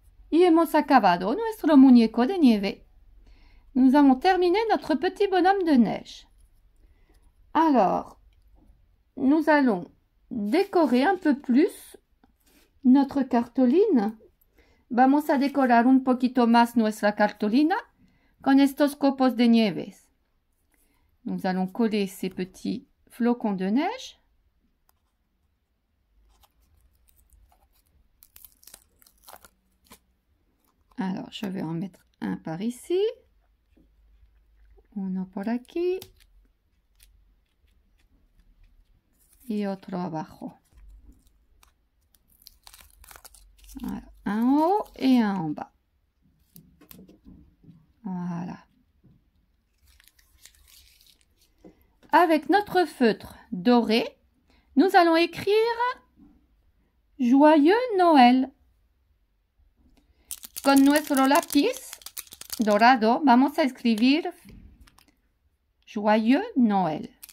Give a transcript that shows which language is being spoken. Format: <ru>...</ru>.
<es>Y hemos acabado nuestro muñeco de nieve.</es> <fr>Nous avons terminé notre petit bonhomme de neige. Alors, nous allons décorer un peu plus notre cartolina.</fr> <es>Vamos a decorar un poquito más nuestra cartolina con estos copos de nieves.</es> <fr>Nous allons coller ces petits flocons de neige. Alors, je vais en mettre un par ici.</fr> <es>Uno por aquí. Y otro abajo.</es> <fr>Voilà. Un en haut et un en bas. Voilà. Avec notre feutre doré, nous allons écrire Joyeux Noël.</fr> <es>Con nuestro lápiz dorado vamos a escribir</es> <fr>Joyeux Noël.</fr>